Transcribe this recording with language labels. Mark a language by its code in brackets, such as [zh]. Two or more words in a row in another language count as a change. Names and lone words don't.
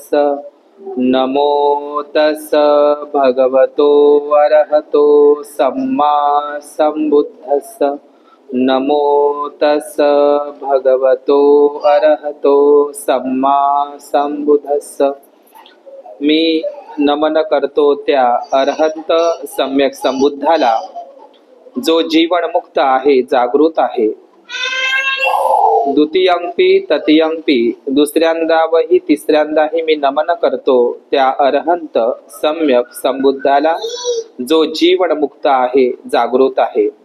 [pi] नमो तस् भगवतो अरहतो सम्मा सम्बुद्धस्स। नमो तस् भगवतो अरहतो सम्मा सम्बुद्धस्स। [mr] मी नमन करतो त्या अरहंत सम्यक संबुद्धाला, जो जीवनमुक्त आहे, जागृत आहे। [pi] द्वितीयंपी तृतीयंपी, [mr] दुसऱ्यांदा व ही तिसऱ्यांदाही मी नमन करतो त्या अरहंत सम्यक संबुद्धाला, जो जीवनमुक्त आहे, जागृत आहे।